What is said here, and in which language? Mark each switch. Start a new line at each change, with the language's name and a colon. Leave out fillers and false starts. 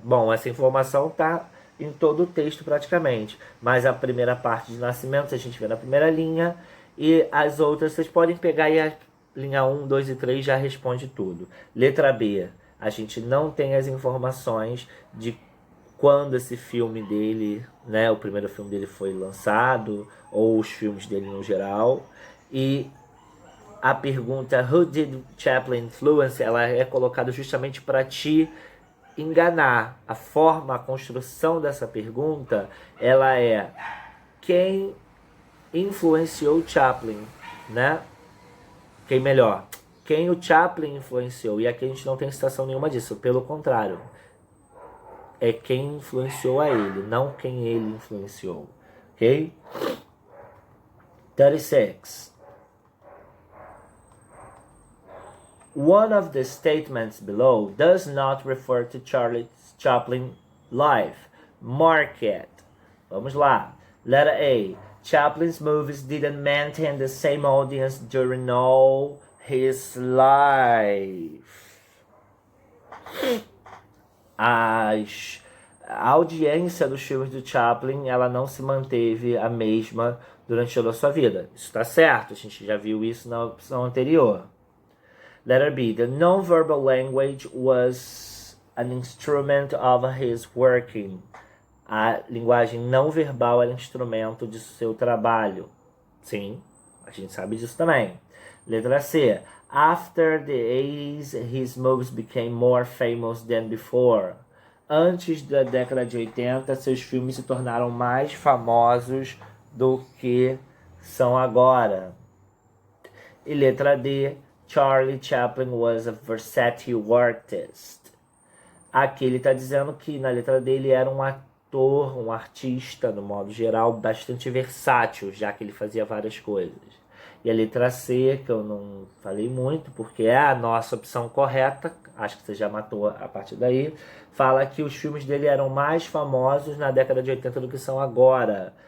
Portuguese: Bom, essa informação tá em todo o texto praticamente, mas a primeira parte de nascimento a gente vê na primeira linha e as outras vocês podem pegar e a linha 1, 2 e 3 já responde tudo. Letra B, a gente não tem as informações de quando esse filme dele, né, o primeiro filme dele foi lançado, ou os filmes dele no geral. E a pergunta
English: Who did Chaplin influence?
Portuguese: Ela é colocada justamente para te enganar. A forma, a construção dessa pergunta, ela é quem influenciou Chaplin, né? Quem melhor? Quem o Chaplin influenciou? E aqui a gente não tem citação nenhuma disso, pelo contrário. É quem influenciou a ele, não quem ele influenciou. Ok? 36.
English: One of the statements below does not refer to Charlie Chaplin life. Mark it.
Portuguese: Vamos lá.
English: Letter A. Chaplin's movies didn't maintain the same audience during all his life.
Portuguese: A audiência dos filmes do Chaplin ela não se manteve a mesma durante toda a sua vida. Isso está certo, a gente já viu isso na opção anterior.
English: Letter B. The non-verbal language was an instrument of his working.
Portuguese: A linguagem não verbal era instrumento de seu trabalho. Sim, a gente sabe disso também. Letra C.
English: After the 80s, his movies became more famous than before.
Portuguese: Antes da década de 80, seus filmes se tornaram mais famosos do que são agora. E letra D.
English: Charlie Chaplin was a versatile artist.
Portuguese: Aqui ele está dizendo que na letra dele era um ator, um artista, no modo geral, bastante versátil, já que ele fazia várias coisas. E a letra C, que eu não falei muito, porque é a nossa opção correta, acho que você já matou a partir daí, fala que os filmes dele eram mais famosos na década de 80 do que são agora.